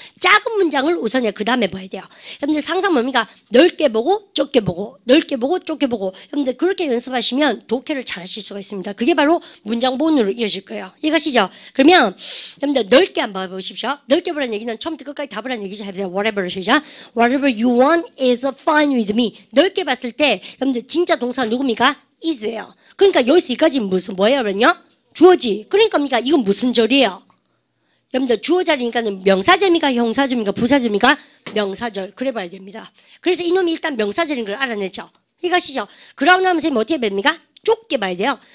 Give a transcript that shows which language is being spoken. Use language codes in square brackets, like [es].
[ko] 작은 문장을 우선에 그 다음에 봐야 돼요. 여러분들 항상 뭡니까? 넓게 보고 좁게 보고 넓게 보고 좁게 보고 여러분들 그렇게 연습하시면 독해를 잘 하실 수가 있습니다. 그게 바로 문장 보온으로 이어질 거예요. 이것이죠. 그러면 여러분들 넓게 한번 봐보십시오. 넓게 보라는 얘기는 처음부터 끝까지 다 보라는 얘기죠. 해보세요. [en] Whatever 시작. Whatever you want is fine with me. [ko] 넓게 봤을 때 여러분들 진짜 동사 누굽니까? is예요. 그러니까 여기서까지 무슨 뭐예요, 그러면요? 주어지. 그러니까 이건 무슨 절이에요? 여러분들 주어자리니까는 명사절입니까? 형사절입니까? 부사절입니까? 명사절. 그래 봐야 됩니다. 그래서 이놈이 일단 명사절인 걸 알아냈죠. 이것이죠. 그러고 나면 선생님 어떻게 봅니까? 좁게 봐야 돼요.